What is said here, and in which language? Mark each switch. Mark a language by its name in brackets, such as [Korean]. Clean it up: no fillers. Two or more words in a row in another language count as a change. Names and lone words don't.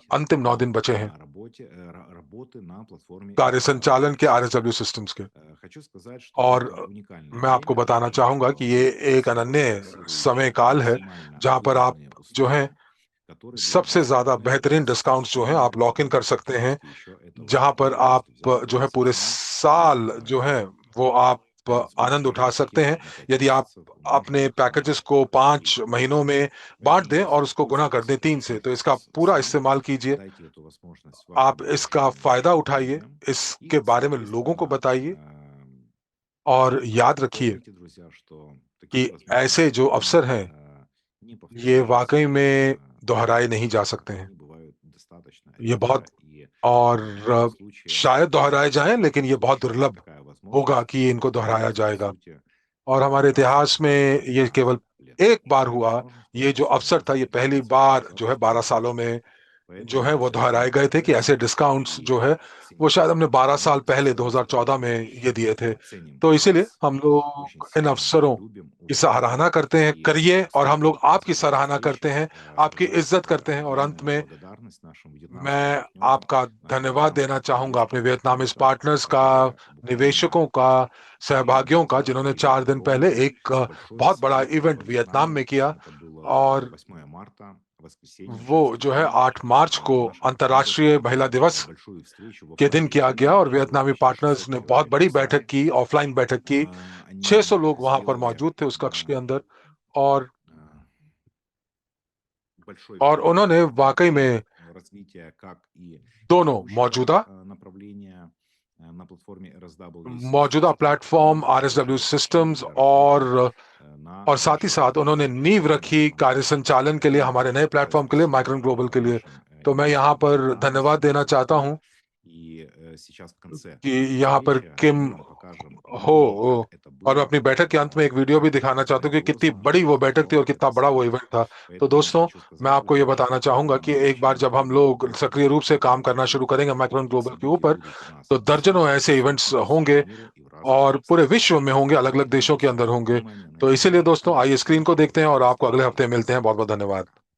[Hindi] अंतिम 9 दिन बचे हैं [Russian] работы на платформе [Hindi] कार्य [Russian] RSW [Hindi] संचालन के [Russian] Systems. [Hindi] आरएसडब्ल्यू सिस्टम्स के। [Russian] Хочу сказать, что [Hindi] और [Russian] это уникальное [Hindi] मैं आपको [Russian] время, [Hindi] बताना [Russian] потому [Hindi] चाहूंगा कि [Russian] что [Hindi] ये एक [Russian] самый [Hindi] अनन्य समय [Russian] фиксирующий [Hindi] काल है [Russian] максимально [Hindi] जहां पर आप [Russian] выгодные [Hindi] जो है [Russian] условия, которые будут [Hindi] सबसे ज्यादा [Russian] доступны у [Hindi] बेहतरीन [Russian] вас в [Hindi] डिस्काउंट्स जो है [Russian] течение [Hindi] आप [English] lock in [Hindi] कर सकते हैं, [Russian] практически еще этого [Hindi] जहां पर [Russian] года, [Hindi] आप [Russian] то есть за [Hindi] जो है पूरे [Russian] 20 лет [Hindi] साल [Russian] вы [Hindi] जो है वो आप आनंद [Russian] сможете [Hindi] उठा [Russian] этот [Hindi] सकते [Russian] пакет [Hindi] हैं [Russian] на 5 [Hindi] यदि आप [Russian] месяцев [Hindi] अपने [Russian] умножить [Hindi] पैकेजेस [Russian] на [Hindi] को 5 [Russian] 3. [Hindi] महीनों में बांट [Russian] Поэтому, [Hindi] दें और [Russian] друзья, [Hindi] उसको गुना कर दें [Russian] пользуйтесь [Hindi] 3 [Russian] этой [Hindi] से। तो इसका [Russian] возможностью [Hindi] पूरा [Russian] все, [Hindi] इस्तेमाल कीजिए, [Russian] дайте эту возможность [Hindi] आप [Russian] вашим [Hindi] इसका [Russian] близким, [Hindi] फायदा [Russian] вашим [Hindi] उठाइए, [Russian] друзьям [Hindi] इसके [Russian] и, [Hindi] बारे में लोगों को [Russian] соответственно, [Hindi] बताइए। और याद रखिए [Russian] помните, друзья, что [Hindi] कि [Russian] такие [Hindi] ऐसे [Russian] возможности, [Hindi] जो [Russian] они [Hindi] अवसर हैं [Russian] не [Hindi] ये [Russian] повторяются, [Hindi] वाकई में दोहराए नहीं जा सकते हैं। [Russian] они бывают достаточно [Hindi] ये बहुत, [Russian] редко, и [Hindi] और [Russian] в таких случаях [Hindi] शायद दोहराए जाएं, लेकिन ये बहुत [Russian] еще [Hindi] दुर्लभ [Russian] такая [Hindi] होगा [Russian] возможность [Hindi] कि इनको दोहराया [Russian] появится, по [Hindi] जाएगा। [Russian] сути, [Hindi] और हमारे [Russian] раз [Hindi] इतिहास में [Russian] в [Hindi] ये [Russian] 12 [Hindi] केवल [Russian] лет. [Hindi] एक बार [Russian] Такая [Hindi] हुआ। [Russian] возможность [Hindi] ये जो [Russian] появится раз [Hindi] अवसर [Russian] в [Hindi] था ये [Russian] 12 лет, [Hindi] पहली [Russian] и [Hindi] बार [Russian] за [Hindi] जो है 12 [Russian] последний [Hindi] सालों [Russian] год. [Hindi] में जो है [Russian] Поэтому [Hindi] वो दोहराए [Russian] сегодня [Hindi] गए थे कि ऐसे [Russian] поддержим [Hindi] डिस्काउंट्स [Russian] и [Hindi] जो है वो शायद हमने [Russian] оценим [Hindi] 12 साल [Russian] момент [Hindi] पहले [Russian] с [Hindi] 2014 [Russian] вами. [Hindi] में ये दिए थे। [Russian] Мы ценим [Hindi] तो इसीलिए [Russian] вас, [Hindi] हम [Russian] очень [Hindi] लोग इन [Russian] сильно [Hindi] अवसरों [Russian] любим, [Hindi] की [Russian] уважаем. [Hindi] सराहना करते हैं, [Russian] И [Hindi] करिए, और हम लोग [Russian] следующая [Hindi] आपकी [Russian] следующая [Hindi] सराहना करते [Russian] встреча [Hindi] हैं, आपकी इज्जत [Russian] содаст [Hindi] करते हैं। और अंत [Russian] отдельную [Hindi] में [Russian] благодарность нашим вьетнамским [Hindi] मैं [Russian] партнерам, [Hindi] आपका [Russian] нашим [Hindi] धन्यवाद देना [Russian] вьетнамским [Hindi] चाहूंगा अपने [Russian] инвесторам, [Hindi] वियतनामीज [Russian] иностранцам, [Hindi] पार्टनर्स का, [Russian] которые [Hindi] निवेशकों [Russian] буквально [Hindi] का, [Russian] 3 дня [Hindi] सहभागियों का, [Russian] назад [Hindi] जिन्होंने [Russian] привели [Hindi] 4 दिन पहले [Russian] огромное [Hindi] एक [Russian] большое [Hindi] बहुत बड़ा [Russian] событие [Hindi] इवेंट [Russian] во [Hindi] वियतनाम [Russian] Вьетнаме. [Hindi] में किया। [Russian] Это было [Hindi] और [Russian] 8 марта, воскресенье, [Hindi] वो [Russian] женский [Hindi] जो है [Russian] день. [Hindi] 8 मार्च को [Russian] Наши партнеры [Hindi] अंतर्राष्ट्रीय महिला [Russian] провели [Hindi] दिवस [Russian] большую встречу в [Hindi] के दिन [Russian] офлайне [Hindi] किया गया, [Russian] режиме. [Hindi] और [Russian] Было [Hindi] वियतनामी [Russian] почти [Hindi] पार्टनर्स [Russian] 600 [Hindi] ने बहुत [Russian] человек [Hindi] बड़ी [Russian] в [Hindi] बैठक [Russian] зале. [Hindi] की, ऑफलाइन बैठक की। [Russian] Они [Hindi] 600 लोग वहां पर [Russian] сделали [Hindi] मौजूद थे उस कक्ष के अंदर। और [Russian] большой [Hindi] और [Russian] вклад [Hindi] उन्होंने वाकई [Russian] в [Hindi] में [Russian] развитие как и [Hindi] दोनों [Russian] текущего [Hindi] मौजूदा [Russian] направления на платформе RSW [Hindi] मौजूदा [Russian] Systems, так [Hindi] प्लेटफॉर्म [Russian] и [Hindi] आरएसडब्ल्यू [Russian] тоже [Hindi] सिस्टम्स [Russian] для работы на [Hindi] और साथ ही [Russian] нашей [Hindi] साथ उन्होंने नींव रखी [Russian] современной [Hindi] कार्य संचालन के लिए, [Russian] платформе. [Hindi] हमारे नए [Russian] Большое [Hindi] प्लेटफॉर्म के लिए, [Russian] спасибо [Hindi] माइक्रोन ग्लोबल के लिए। [Russian] нашим [Hindi] तो मैं यहाँ [Russian] немецким [Hindi] पर [Russian] partners, [Hindi] धन्यवाद देना चाहता [Russian] друзьям. [Hindi] हूँ [Russian] И сейчас в конце [Hindi] कि यहाँ पर [Russian] встречи [Hindi] किम [Russian] мы вам покажем видео, как [Hindi] हो। [Russian] это [Hindi] और मैं [Russian] было [Hindi] अपनी बैठक के अंत में एक वीडियो भी दिखाना चाहता हूँ कि कितनी [Russian] грандиозно [Hindi] बड़ी [Russian] и [Hindi] वो बैठक थी और कितना बड़ा वो [Russian] потрясающе. [Hindi] इवेंट था। तो [Russian] Поэтому [Hindi] दोस्तों, [Russian] хочу [Hindi] मैं [Russian] сказать, [Hindi] आपको ये [Russian] друзья, [Hindi] बताना [Russian] что [Hindi] चाहूंगा कि एक बार [Russian] чем [Hindi] जब हम [Russian] более [Hindi] लोग सक्रिय [Russian] крупные [Hindi] रूप से काम करना [Russian] такие [Hindi] शुरू करेंगे माइक्रोन ग्लोबल के [Russian] события [Hindi] ऊपर, [Russian] будут у нас [Hindi] तो [Russian] в [Hindi] दर्जनों [Russian] России, [Hindi] ऐसे [Russian] то [Hindi] इवेंट्स [Russian] по всему [Hindi] होंगे [Russian] миру и в разных [Hindi] और पूरे [Russian] странах. [Hindi] विश्व में होंगे, अलग अलग [Russian] Поэтому [Hindi] देशों के [Russian] все, [Hindi] अंदर होंगे। [Russian] внимание на [Hindi] तो इसीलिए [Russian] экран [Hindi] दोस्तों, [Russian] и [Hindi] आइए स्क्रीन को [Russian] до [Hindi] देखते हैं और आपको अगले [Russian] встречи. [Hindi] हफ्ते मिलते हैं। बहुत बहुत धन्यवाद। [Russian] Пока.